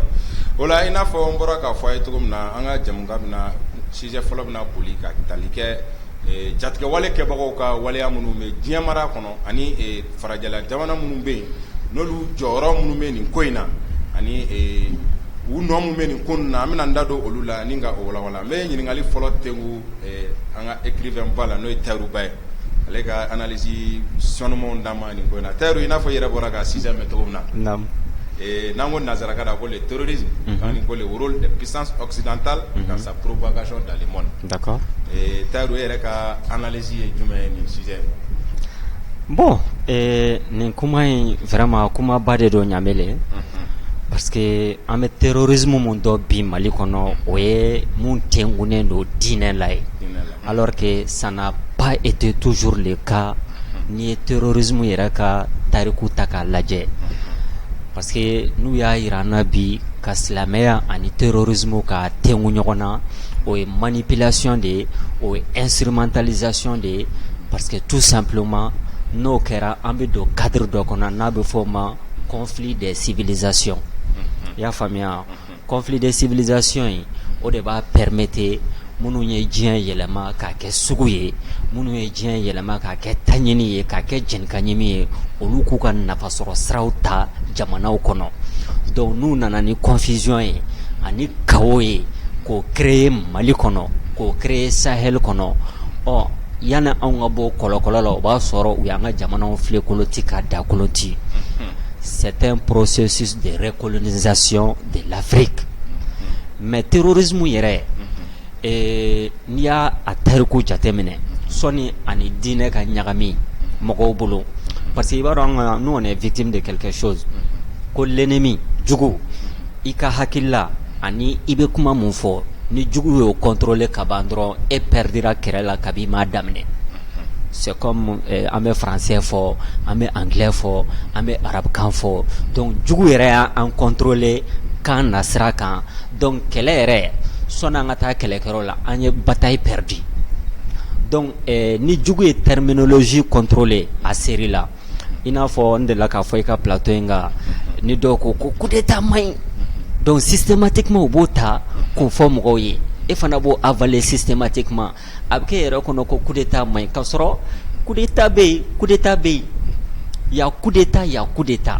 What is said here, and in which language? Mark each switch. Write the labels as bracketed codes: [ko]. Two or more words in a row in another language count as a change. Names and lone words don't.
[bm] O la i n'a fɔ n bɔra k'a fɔ a ye cogo min na an ka jamukan bɛna sujet fɔlɔ bɛna boli ka tali kɛ jatigɛ wale kɛbagaw ka waleya minnu bɛ diɲɛ mara kɔnɔ ani farajɛla jamana minnu bɛ yen n'olu jɔyɔrɔ minnu bɛ nin ko in na ani u nɔ minnu bɛ nin ko in na an bɛna n da don olu la ni ka o walawala n bɛ ɲininkali fɔlɔ tɛnku an ka écrivain ba la n'o ye Tayiruba ye ale ka analyse sanumanw d'an ma nin ko in na Tayiru i n'a fɔ i yɛrɛ bɔra ka sixième mɛ cogo min na. N'an ko nanzarakan na ko [fr] le terrorisme [bm] ani ko [fr] le rôle des puissances occidentales dans sa propagation dans le monde. D'accord. [bm] Tayiru yɛrɛ ka analyse ye jumɛn ye nin sujet. Bon nin kuma in vraiment kuma ba de don Ɲamele parce que an bɛ terrorisme mun dɔ bi Mali kɔnɔ o ye mun tɛnkunnen don diinɛ la ye [fr] alors que ça n'a pas été toujours le cas [bm] ni ye terrorisme yɛrɛ ka tariku ta k'a lajɛ. [fr] Parce que [bm] n'u y'a yira an na bi ka silamɛya ani terrorisme ka tɛnku ɲɔgɔn na o ye manipulation de ye o ye instrumentalisation de ye [fr] parce que tout simplement [bm] n'o kɛra an bɛ don cadre dɔ kɔnɔ n'a bɛ fɔ o ma [fr] conflit des civilisations [bm] i y'a faamuya [fr] conflit des civilisations [bm] o de b'a permettre minnu ye diɲɛ yɛlɛma k'a kɛ sugu ye minnu ye diɲɛ yɛlɛma k'a kɛ taɲini ye k'a kɛ jɛnikaɲimi ye olu k'u ka nafasɔrɔ siraw ta jamanaw kɔnɔ donc n'u nana ni confusion ye ani chaos ye k'o créer Mali kɔnɔ k'o créer Sahel kɔnɔ yanni anw ka bɔ kɔlɔkɔlɔ la o b'a sɔrɔ u y'an ka jamanaw filɛ koloti ka da koloti [fr] c'est un processus de recolonisation de l'Afrique. [bm] Mais terrorisme yɛrɛ n'i y'a tariku jateminɛ sɔni ani diinɛ ka ɲagami mɔgɔw bolo [fr] parce que [bm] i b'a dɔn [fr] nous on est victime de quelque chose [bm] ko l'ennemi jugu i ka hakilila ani i bɛ kuma mun fɔ ni jugu y'o contrôler ka ban dɔrɔn e perdira kɛrɛ la kabi m'a daminɛ. [fr] C'est comme [bm] an bɛ français fɔ an bɛ anglais fɔ an bɛ arabekan fɔ donc jugu yɛrɛ y'an contrôler kan na sira kan donc kɛlɛ yɛrɛ sɔnni an ka taa kɛlɛkɛyɔrɔ la an ye [fr] bataille perdu. [bm] Donc ni jugu ye terminologie contrôler a seri la i n'a fɔ n delila k'a fɔ i ka plateau in kan ni dɔw ko [fr] coup d'état [bm] man ɲi donc systématiquement u b'o ta k'o fɔ mɔgɔw ye e fana b'o avaler systématiquement a bɛ kɛ yɛrɛ kɔnɔ ko [fr] coup d'état [bm] man ɲi k'a sɔrɔ [fr] coup d'état [bm] bɛ yen [fr] coup d'état [bm] bɛ yen y'a [fr] coup d'état [bm] y'a [fr] coup d'état